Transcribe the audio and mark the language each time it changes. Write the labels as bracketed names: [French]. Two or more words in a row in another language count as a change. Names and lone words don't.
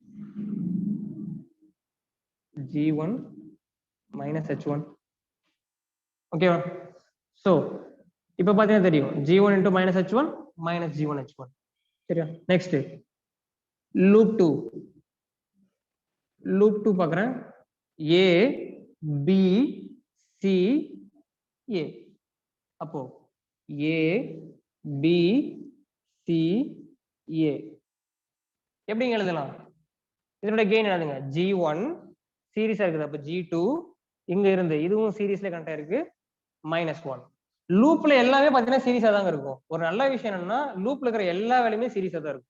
[English] G1 minus H1. [Tamil] ஓகேவா? சோ இப்போ பாத்தீங்கன்னா தெரியும் [English] G1 into minus H1 minus G1 H1. [Tamil] சரியா? [English] next loop [Tamil] 2. லூப் 2 பார்க்கறேன். [English] A B C A. [Tamil] அப்போ A B C A எப்படிங்க எழுதலாம்? இதோட கெயின் என்னதுங்க? G1 சீரிஸா இருக்குது. அப்ப G2 இங்க இருந்து இதுவும் சீரிஸ்ல கனெக்ட் ஆயிருக்கு -1. லூப்ல எல்லாமே பாத்தீங்கன்னா சீரிஸா தாங்க இருக்கும். ஒரு நல்ல விஷயம் என்னன்னா லூப்ல இருக்கிற எல்லா வேல்யூமே சீரிஸா தான் இருக்கும்.